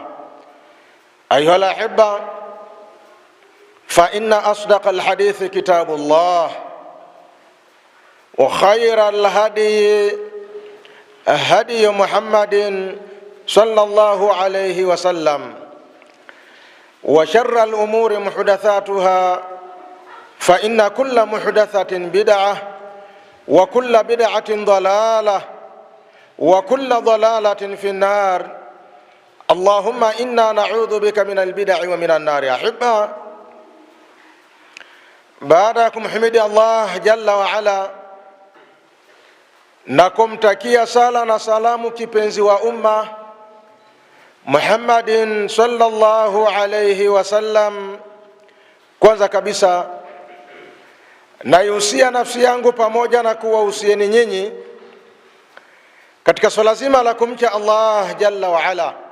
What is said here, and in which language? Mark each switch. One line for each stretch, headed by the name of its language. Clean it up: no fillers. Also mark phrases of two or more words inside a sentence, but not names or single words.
Arabic: أيها الأحبة، فإن أصدق الحديث كتاب الله، وخير الهدي هدي محمد صلى الله عليه وسلم، وشر الأمور محدثاتها، فإن كل محدثة بدعة، وكل بدعة ضلالة، وكل ضلالة في النار. اللهم إنا نعوذ بك من البدع ومن النار. أحبة،
Swahili: baadakum himidi Allah
Arabic: جل وعلا
Swahili: na kumtakia sala na salamu kipenzi wa umma Muhammadin
Arabic: صلى الله عليه وسلم.
Swahili: Kwanza kabisa naihusia nafsi yangu pamoja na kuwahusieni nyinyi katika swala zima la kumcha Allah
Arabic: جل وعلا.